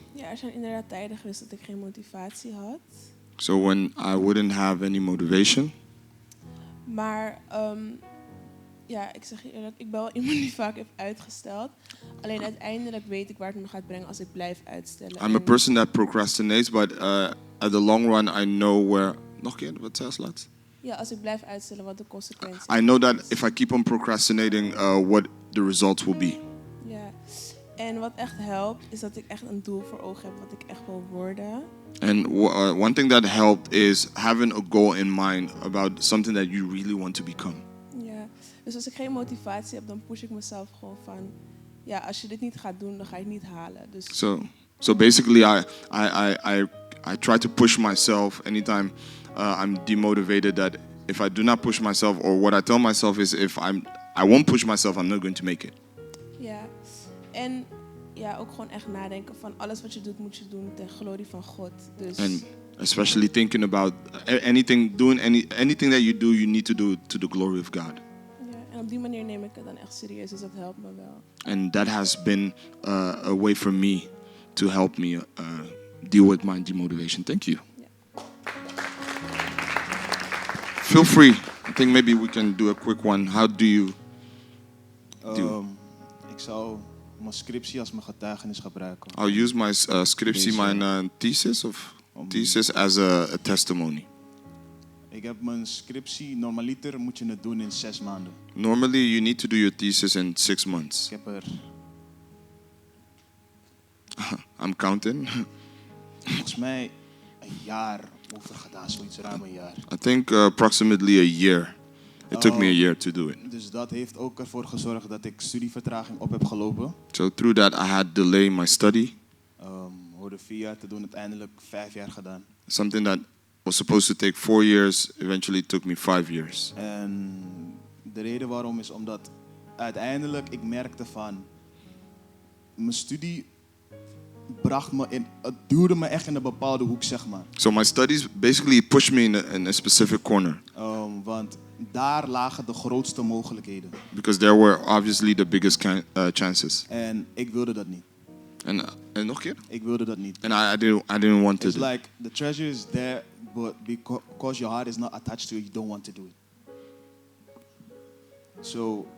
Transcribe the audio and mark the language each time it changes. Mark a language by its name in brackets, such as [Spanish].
[Dutch] Er zijn inderdaad tijden geweest dat ik geen motivatie had. [English] So when I wouldn't have any motivation. [Dutch] Maar ik zeg je eerlijk, ik ben wel iemand die vaak heeft uitgesteld. Alleen uiteindelijk weet ik waar het me gaat brengen als ik blijf uitstellen. [English] I'm a person that procrastinates, but at the long run I know where... [Dutch] Nog een keer, wat zei je laatst? Ja, als ik blijf uitstellen, wat de consequenties [English] I know that if I keep on procrastinating, what the results will be. [Dutch] Ja, en wat echt helpt, is dat ik echt een doel voor ogen heb wat ik echt wil worden. [English] And one thing that helped is having a goal in mind about something that you really want to become. [Dutch] Ja, dus als ik geen motivatie heb, dan push ik mezelf gewoon van... Ja, als je dit niet gaat doen, dan ga je het niet halen. Dus... [English] So basically, I try to push myself anytime I'm demotivated. That if I do not push myself, or what I tell myself is, if I won't push myself, I'm not going to make it. [Dutch] Ja, en ja, ook gewoon echt nadenken van alles wat je doet, moet je doen ter glorie van God. Dus... [English] And especially thinking about anything that you do, you need to do it to the glory of God. [Dutch] Ja, en op die manier neem ik het dan echt serieus, dus dat helpt me wel. [English] And that has been a way for me to help me deal with my demotivation. Thank you. [Dutch] Ja. [English] Feel free. I think maybe we can do a quick one. How do you do? [Dutch] Ik zou mijn scriptie als mijn getuigenis gebruiken. [English] I'll use my [Dutch] scriptie, mijn [English] thesis as a testimony. [Dutch] Ik heb mijn scriptie, normaliter moet je het doen in 6 maanden. [English] Normally you need to do your thesis in 6 months. [Dutch] Ik heb er... [English] I'm counting. [Dutch] Volgens mij een jaar over gedaan, zoiets ruim een jaar. [English] I think approximately a year. It took me a year to do it. [Dutch] Dus dat heeft ook ervoor gezorgd dat ik studievertraging op heb gelopen. [English] So through that I had delay in my study. [Dutch] Hoorde 4 jaar te doen, uiteindelijk 5 jaar gedaan. [English] Something that was supposed to take 4 years, eventually took me 5 years. [Dutch] En de reden waarom is omdat uiteindelijk ik merkte van mijn studie bracht me in, het duwde me echt in een bepaalde hoek, zeg maar. [English] So my studies basically pushed me in a specific corner. [Dutch] Want daar lagen de grootste mogelijkheden. [English] Because there were obviously the biggest chances. [Dutch] En ik wilde dat niet. En nog een keer? Ik wilde dat niet. [English] And I didn't want to. It's like the treasure is there, but because your heart is not attached to it, you don't want to do it. So